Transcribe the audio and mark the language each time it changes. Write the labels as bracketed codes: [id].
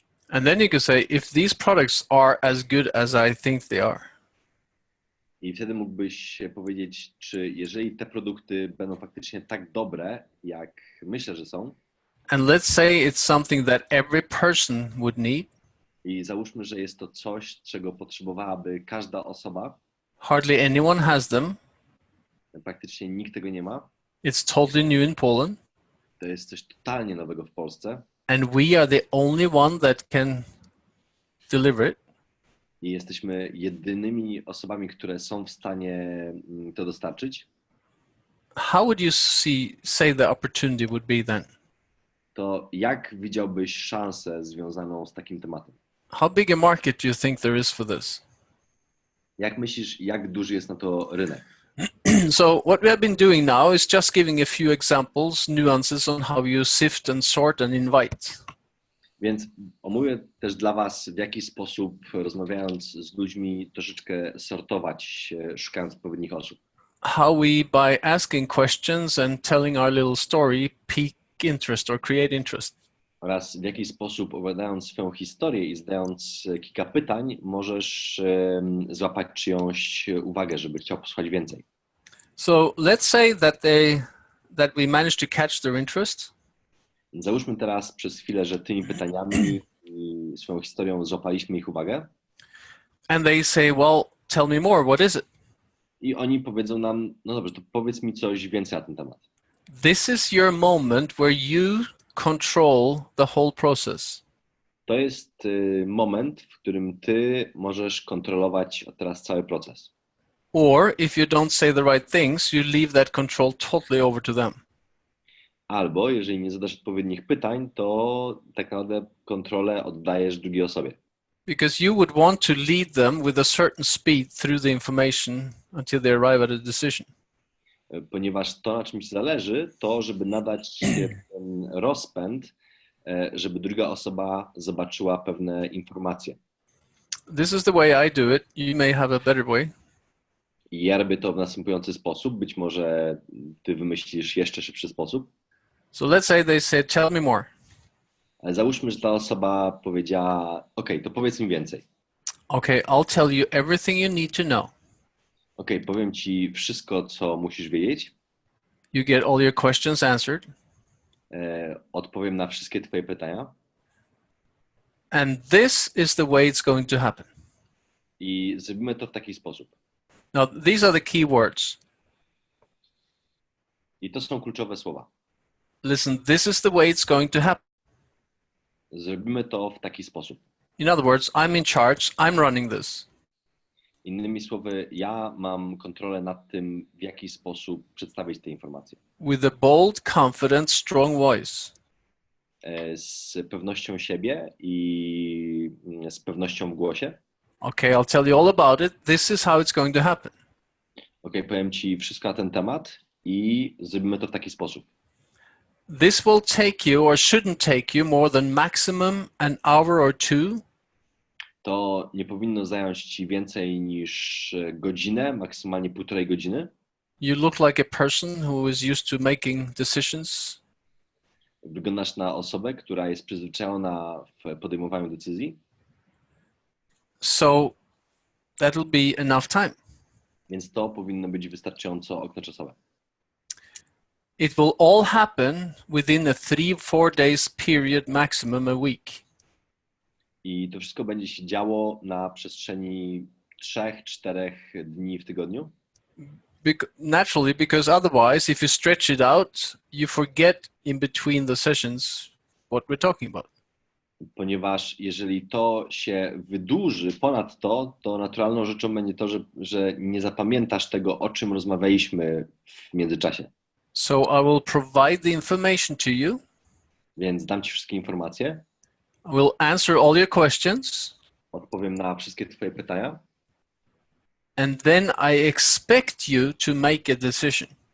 [en] And then you could say, if these products are as good as I think they are, [pl] I wtedy mógłbyś powiedzieć, czy jeżeli te produkty będą faktycznie tak dobre, jak myślę, że są, [en] and let's say it's something that every person would need, [pl] i załóżmy, że jest to coś, czego potrzebowałaby każda osoba, [en] hardly anyone has them, [pl] praktycznie nikt tego nie ma, [en] it's totally new in Poland, [pl] to jest coś totalnie nowego w Polsce [en] and we are the only one that can deliver it, [pl] i jesteśmy jedynymi osobami, które są w stanie to dostarczyć, [en] how would you say the opportunity would be then? [pl] to jak widziałbyś szansę związaną z takim tematem? [en] How big a market do you think there is for this? [pl] Jak myślisz, jak duży jest na to rynek? [en] So what we have been doing now is just giving a few examples, nuances on how you sift and sort and invite. [pl] Więc omówię też dla Was, w jaki sposób, rozmawiając z ludźmi, troszeczkę sortować, szukając odpowiednich osób. [en] How we, by asking questions and telling our little story, pique interest or create interest. [pl] Oraz w jaki sposób, opowiadając swoją historię i zadając kilka pytań, możesz złapać czyjąś uwagę, żeby chciał posłuchać więcej. [en] So let's say that we managed to catch their interest. [pl] Więc załóżmy teraz przez chwilę, że tymi pytaniami i swoją historią złapaliśmy ich uwagę [en] And they say, well, tell me more, what is it? [pl] i oni powiedzą nam, no dobrze, to powiedz mi coś więcej na ten temat. [en] This is your moment where you control the whole process. [pl] To jest moment, w którym ty możesz kontrolować teraz cały proces. [en] Or if you don't say the right things, you leave that control totally over to them. [pl] Albo jeżeli nie zadasz odpowiednich pytań, to tak naprawdę kontrolę oddajesz drugiej osobie. [en] Because you would want to lead them with a certain speed through the information until they arrive at a decision. [pl] Ponieważ to, na czym ci zależy, to żeby nadać ten rozpęd, żeby druga osoba zobaczyła pewne informacje. [en] This is the way I do it. You may have a better way. [pl] I ja robię to w następujący sposób. Być może ty wymyślisz jeszcze szybszy sposób. [en] So let's say they say, tell me more. [pl] Ale załóżmy, że ta osoba powiedziała, OK, to powiedz mi więcej. [en] Okay, I'll tell you everything you need to know. [pl] OK, powiem ci wszystko, co musisz wiedzieć. [en] You get all your questions answered. [pl] odpowiem na wszystkie twoje pytania [en] and this is the way it's going to happen. [pl] i zrobimy to w taki sposób. [en] Now, these are the key words. [pl] I to są kluczowe słowa. [en] Listen, this is the way it's going to happen. [pl] Zrobimy to w taki sposób. [en] In other words, I'm in charge, I'm running this. [pl] Innymi słowy, ja mam kontrolę nad tym, w jaki sposób przedstawić te informacje. [en] With a bold, confident, strong voice. [pl] Z pewnością siebie i z pewnością w głosie. [en] Okay, I'll tell you all about it. This is how it's going to happen. [pl] Ok, powiem ci wszystko na ten temat i zrobimy to w taki sposób. [en] This will take you or shouldn't take you more than maximum an hour or two. [pl] To nie powinno zająć ci więcej niż godzinę, maksymalnie 1,5 godziny. [en] You look like a person who is used to making decisions. [pl] Wyglądasz na osobę, która jest przyzwyczajona w podejmowaniu decyzji, [en] So that will be enough time. [pl] więc to powinno być wystarczająco okno czasowe. [en] It will all happen within a 3-4 days period, maximum a week. [pl] I to wszystko będzie się działo na przestrzeni 3-4 dni w tygodniu. [en] Naturally, because otherwise, if you stretch it out, you forget in between the sessions what we're talking about. [pl] Ponieważ jeżeli to się wydłuży ponad to naturalną rzeczą będzie to, że nie zapamiętasz tego, o czym rozmawialiśmy w międzyczasie. [en] So I will provide the information to you. [pl] Więc dam ci wszystkie informacje, [en] I will answer all your questions. [pl] odpowiem na wszystkie twoje pytania, [en] And then I expect you to make a decision.